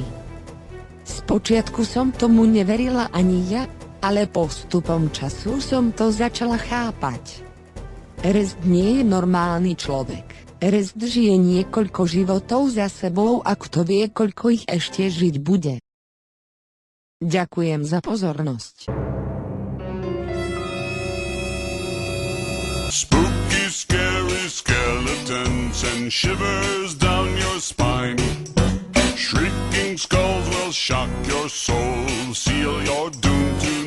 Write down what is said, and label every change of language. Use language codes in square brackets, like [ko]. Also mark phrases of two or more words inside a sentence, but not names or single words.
[sk] Spočiatku som tomu neverila ani ja, ale postupom času som to začala chápať. Rest nie je normálny človek. Rest žije niekoľko životov za sebou a kto vie, koľko ich ešte žiť bude. Ďakujem za pozornosť. [en] Spooky, scary skeletons and shivers down your spine. shock your soul, seal your doom.